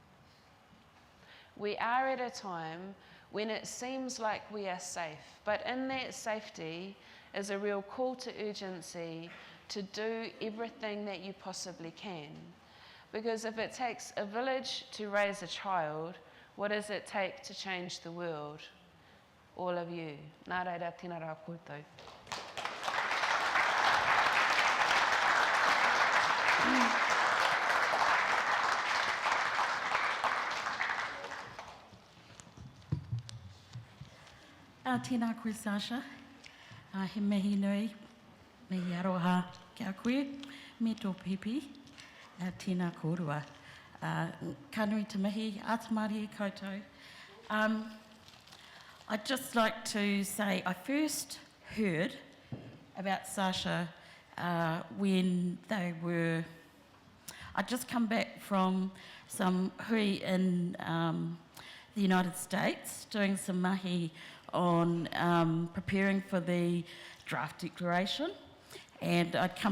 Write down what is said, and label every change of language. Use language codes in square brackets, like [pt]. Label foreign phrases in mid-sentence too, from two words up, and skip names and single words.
[en] We are at a time when it seems like we are safe, but in that safety is a real call to urgency to do everything that you possibly can. Because if it takes a village to raise a child, what does it take to change the world? All of you. [mi] Nā reira, tēnā rā koutou. Tēnā koe, Sacha. He mihi nui, mihi aroha kia koe, me tō pipi, tēnā kōrua. Ka nui te mihi, atamari koutou. [en] I'd just like to say I first heard about Sacha when they were... I'd just come back from some hui in the United States, doing some mahi on preparing for the draft declaration, and I'd come